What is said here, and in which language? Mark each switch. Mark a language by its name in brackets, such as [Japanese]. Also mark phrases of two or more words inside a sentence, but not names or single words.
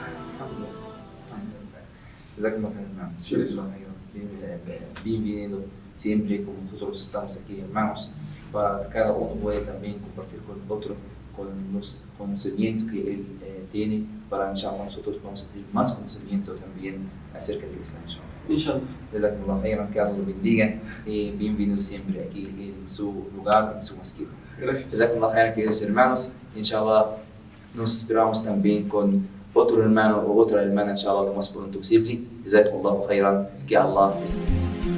[Spanish] Sí, bienvenido siempre, como nosotros estamos aquí, hermanos, para que cada uno pueda también compartir con otro, con los conocimientos que él tiene, para inshallah nosotros vamos a tener más conocimiento también acerca del Islam. Inshallah. [Arabic] جزاكم الله خيرا, [Spanish] que Allah lo bendiga y bienvenido siempre aquí en su lugar, en su mezquita. Gracias. [Arabic] جزاكم الله خيرا, [Spanish] queridos hermanos. Inshallah nos esperamos también con otro hermano o otra hermana, inshallah, lo más pronto posible. [Arabic] جزاكم الله خيرا, [Spanish] que Allah les bendiga.